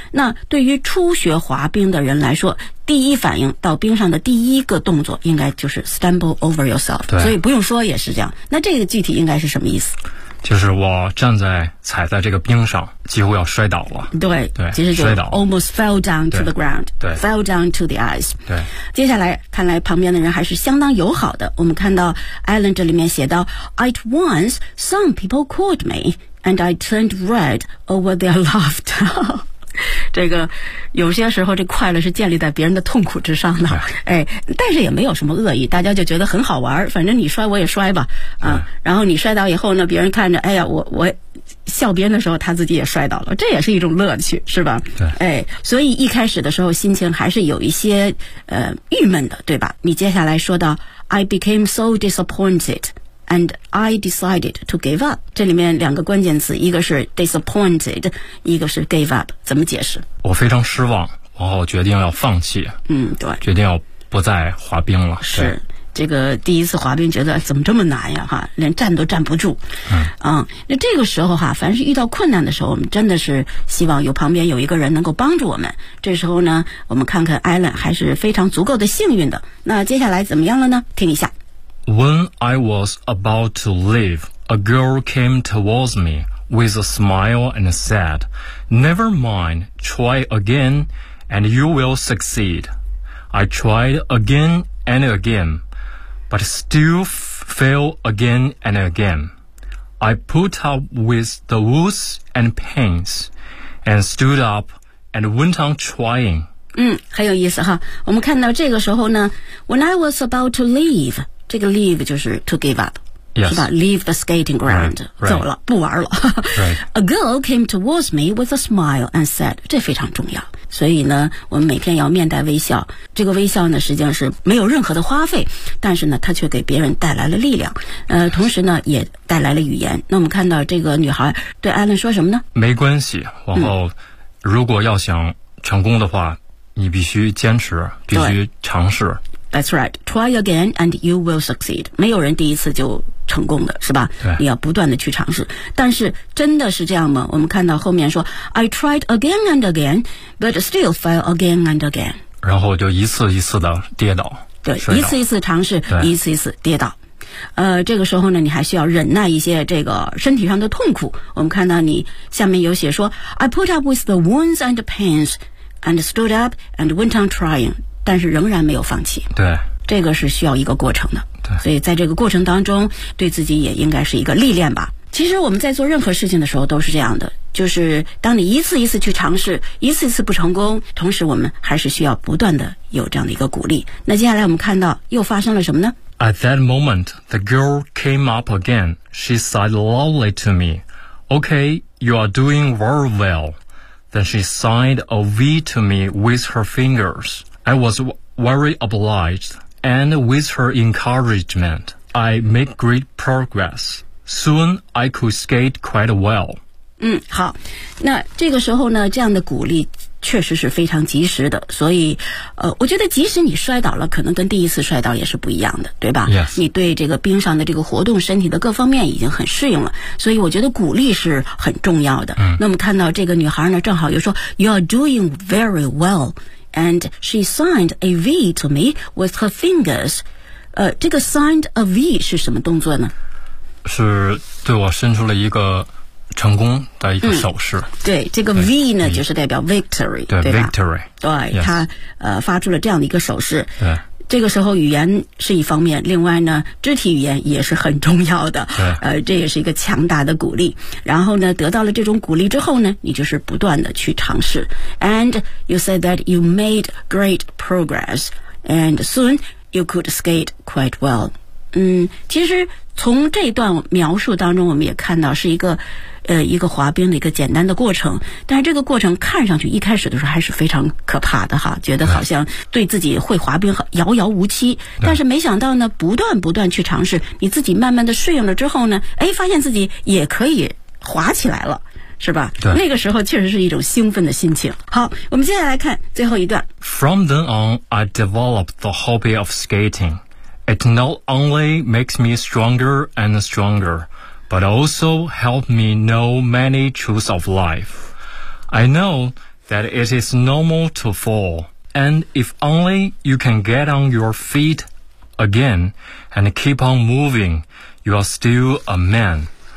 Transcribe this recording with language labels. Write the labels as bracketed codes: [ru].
[zh] 那对于初学滑冰的人来说，第一反应到冰上的第一个动作应该就是 [en] stumble over yourself. [zh] 对。所以不用说也是这样。那这个具体应该是什么意思？就是我站在踩在这个冰上几乎要摔倒了。对对，其实就摔倒 [en] almost fell down to the ground. [zh] 对 [en] fell down to the ice. [zh] 对。接下来看来旁边的人还是相当友好的。我们看到 Alan 这里面写到 [en] ,at once some people caught me and I turned red over their laughter. [zh] 这个有些时候这快乐是建立在别人的痛苦之上的、哎、但是也没有什么恶意，大家就觉得很好玩，反正你摔我也摔吧、然后你摔倒以后呢，别人看着哎呀我笑别人的时候他自己也摔倒了，这也是一种乐趣，是吧？对、哎、所以一开始的时候心情还是有一些郁闷的，对吧？你接下来说到 [en] I became so disappointed and I decided to give up. [zh] 这里面两个关键词，一个是 disappointed, 一个是 gave up. 怎么解释？我非常失望，然后决定要放弃。嗯，对。决定要不再滑冰了。是。这个第一次滑冰觉得怎么这么难呀，哈，连站都站不住。嗯。那这个时候哈，凡是遇到困难的时候，我们真的是希望有旁边有一个人能够帮助我们。这时候呢，我们看看 Alan 还是非常足够的幸运的。那接下来怎么样了呢？听一下。 [en] When I was about to leave, a girl came towards me with a smile and said, Never mind, try again and you will succeed. I tried again and again, but still fail again and again. I put up with the wounds and pains and stood up and went on trying. [zh] 嗯，很有意思哈。我们看到这个时候呢 , [en] When I was about to leave, [zh] 这个 leave 就是 [en] to give up, Yes. [zh] 是吧 [en] ,leave the skating ground, right, right. [zh] 走了不玩了。 [en] right. A girl came towards me with a smile and said, [zh] 这非常重要。所以呢我们每天要面带微笑。这个微笑呢实际上是没有任何的花费，但是呢它却给别人带来了力量。同时呢也带来了语言。那我们看到这个女孩对 Alan 说什么呢？没关系，往后如果要想成功的话，你必须坚持，必须尝试。 [en] That's right. Try again and you will succeed. [zh] 没有人第一次就成功的，是吧？对。你要不断的去尝试。但是真的是这样吗？我们看到后面说 [en] I tried again and again, but still fell again and again. [zh] 然后就一次一次的跌倒。对，一次一次尝试，一次一次跌倒。这个时候呢你还需要忍耐一些这个身体上的痛苦。我们看到你下面有写说 [en] I put up with the wounds and pains and stood up and went on trying. [zh] 但是仍然没有放弃，对，这个是需要一个过程的，对，所以在这个过程当中对自己也应该是一个历练吧。其实我们在做任何事情的时候都是这样的，就是当你一次一次去尝试，一次一次不成功，同时我们还是需要不断的有这样的一个鼓励。那接下来我们看到又发生了什么呢？ [en] At that moment the girl came up again. She said loudly to me, Okay, you are doing very well. Then she signed a V to me with her fingersI was very obliged, and with her encouragement, I made great progress. Soon, I could skate quite well. [zh] 嗯，好，那这个时候呢，这样的鼓励确实是非常及时的。所以，我觉得即使你摔倒了，可能跟第一次摔倒也是不一样的，对吧 [en] ？Yes. [zh] 你对这个冰上的这个活动、身体的各方面已经很适应了，所以我觉得鼓励是很重要的。嗯。那么看到这个女孩呢，正好又说 ， [en] You are doing very well. And she signed a V to me with her fingers. [zh] 这个 signed a V 是什么动作呢？是对我伸出了一个成功的一个手势。对，这个 V 呢，就是代表 victory，对，对吧 [en] ？Victory， [zh] 对，他、发出了这样的一个手势。对。这个时候语言是一方面，另外呢肢体语言也是很重要的，这也是一个强大的鼓励。然后呢得到了这种鼓励之后呢，你就是不断的去尝试。 [en] And you said that you made great progress and soon you could skate quite well. [zh] 其实从这段描述当中我们也看到是一个滑冰的一个简单的过程，但是这个过程看上去一开始的时候还是非常可怕的哈，觉得好像对自己会滑冰遥遥无期，但是没想到呢不断不断去尝试，你自己慢慢的适应了之后呢，哎，发现自己也可以滑起来了，是吧？对，那个时候确实是一种兴奋的心情。好，我们接下来看最后一段。 [en] From then on I developed the hobby of skating. It not only makes me stronger and strongerBut also helped me know many truths of life. I know that it is normal to fall, and if only you can get on your feet again and keep on moving, you are still a man.